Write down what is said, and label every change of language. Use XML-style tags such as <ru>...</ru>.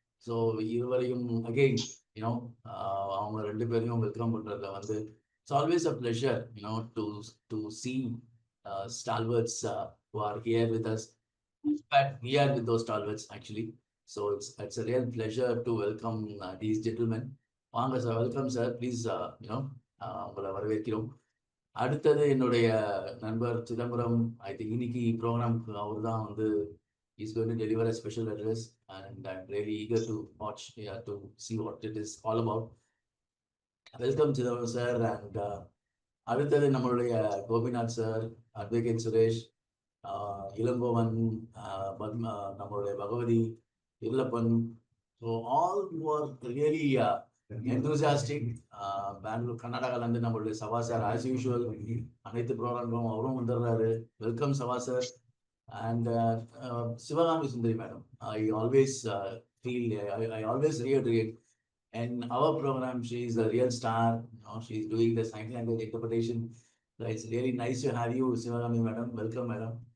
<ta>So இருவரையும்</ta> <en>again you know</en> <ta>அவங்க ரெண்டு பேரையும்</ta> <en>Welcome பண்றதுல வந்து it's always a pleasure to see stalwarts who are here with us. In fact, we are with those stalwarts actually. So it's a real pleasure to welcome these gentlemen.</en> <ta>வாங்க sir, welcome sir, please உங்களை வரவேற்கிறோம். அடுத்தது என்னுடைய நண்பர் Chidambaram.</ta> <en>I think</en> <ta>இன்னைக்கு ப்ரோக்ராம்க்கு அவர் தான் வந்து</ta> <en>Is going to deliver a special address and I am really eager to watch to see what it is all about. Welcome Chidambaram sir.</en> <ta>And அடுத்தது நம்மளுடைய கோபிநாத் சார், அட்வொகேட் சுரேஷ், இளங்கோவன், நம்மளுடைய Bhagavathi, Irulappan.</ta> <en>So all who are really enthusiastic.</en> <ta>Bangalore கர்நாடகாலேருந்து நம்மளுடைய சவா sir as usual அனைத்து ப்ரோக்ராம்களும் அவரும் வந்துடுறாரு. Welcome Sabha sir.</ta> <en>And Sivagami Sundari madam, I always feel I always reiterate in our program she is a real star. She is doing the sign language interpretation. So it's really nice to have you Sivagami madam. Welcome madam.</en>